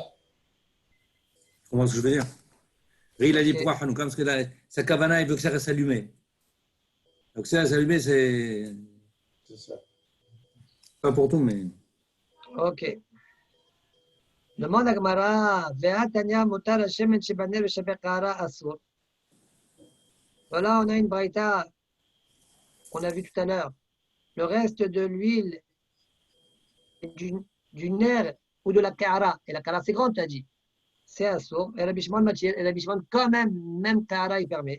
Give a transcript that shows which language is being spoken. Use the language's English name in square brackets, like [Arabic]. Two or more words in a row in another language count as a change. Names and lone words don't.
[French] Comment est-ce que je veux dire? Il a dit pourquoi Hanouka? Parce que sa kavana, il veut que ça reste allumé. Donc ça reste allumé, c'est ça. Pas pour tout, mais. Ok. Demande à Gemara, [Hebrew] והתניא מותר השמן שבנר ושבקערה אסור. [French] Voilà, on a une braïta qu'on a vu tout à l'heure. Le reste de l'huile du nerf ou de la kara, et la kara c'est grand, tu as dit, c'est assour, et Rabbi Shimon quand même kara il permet.